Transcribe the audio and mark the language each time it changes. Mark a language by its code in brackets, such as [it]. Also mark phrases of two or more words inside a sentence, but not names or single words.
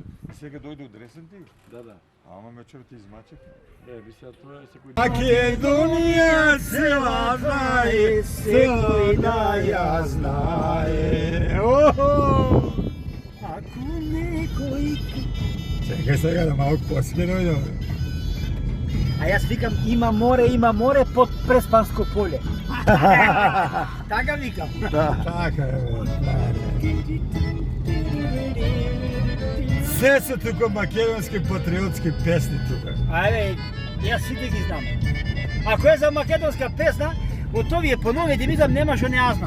[mk] Сега дојде од Ресен ти? Да, да. Ама мечор ти измачев. Би сега тоа секој Македонија цела знае, секој да ја знае. Ако некој Čekaj сега да малко по-смирно идем. A ja vikam ima more pod Prespansko polje. Така викам. Така е, Все са тука македонски патриотски песни тука. Ајде, јас сите ги знам. Ако е за македонска песна, од овие поновите мислам нема што не ја знам.